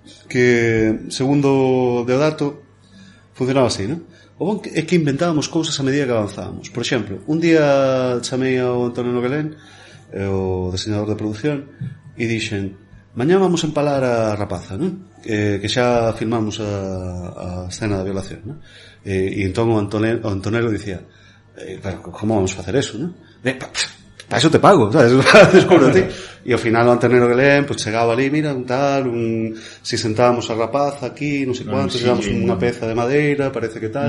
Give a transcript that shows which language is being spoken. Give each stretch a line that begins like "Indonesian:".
Galician: Que, segundo Deodato, funcionaba así, ¿no? O bon é que inventábamos cousas a medida que avanzábamos. Por exemplo, un día chamei ao Antonio Noguelén, o diseñador de produción, e dixen, mañá vamos a empalar a rapaza, ¿no? Que xa filmamos a escena da violación, ¿no? E entón o Antonello dicía, pero como vamos a facer eso, ¿no?
Spanish: Para eso te pago, ¿sabes? Descúbrete.
Galician: E ao final o Antonio Guelén pues chegaba ali, mira, si sentábamos a rapaza aquí, non sei quanto, llevamos unha peza de madeira, parece que tal.